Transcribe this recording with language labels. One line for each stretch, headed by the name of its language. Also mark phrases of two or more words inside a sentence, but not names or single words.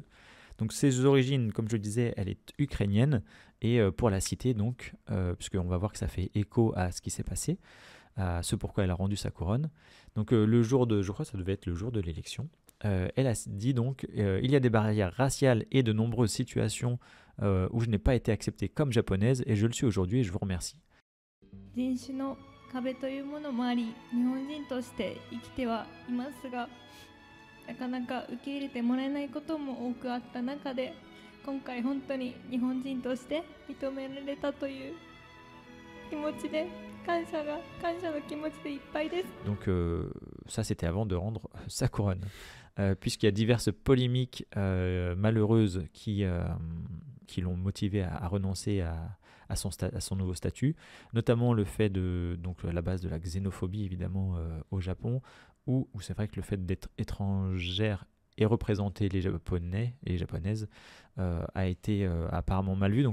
French: Donc ses origines, comme je le disais, elle est ukrainienne, et pour la citer donc, puisqu'on va voir que ça fait écho à ce qui s'est passé, à ce pourquoi elle a rendu sa couronne. Donc le jour de, je crois que ça devait être le jour de l'élection, elle a dit donc il y a des barrières raciales et de nombreuses situations où je n'ai pas été acceptée comme japonaise et je le suis aujourd'hui et je vous remercie.
Japanese: 人種の壁というものもあり、日本人として生きてはいますが、なかなか受け入れてもらえないことも多くあった中で、今回本当に日本人として認められたという気持ちで感謝の気持ちでいっぱいです。Donc
French: ça c'était avant de rendre sa couronne. Puisqu'il y a diverses polémiques malheureuses qui l'ont motivé à renoncer à son nouveau statut, notamment le fait donc à la base de la xénophobie évidemment au Japon, où c'est vrai que le fait d'être étrangère et représenter les Japonais et les Japonaises a été apparemment mal vu.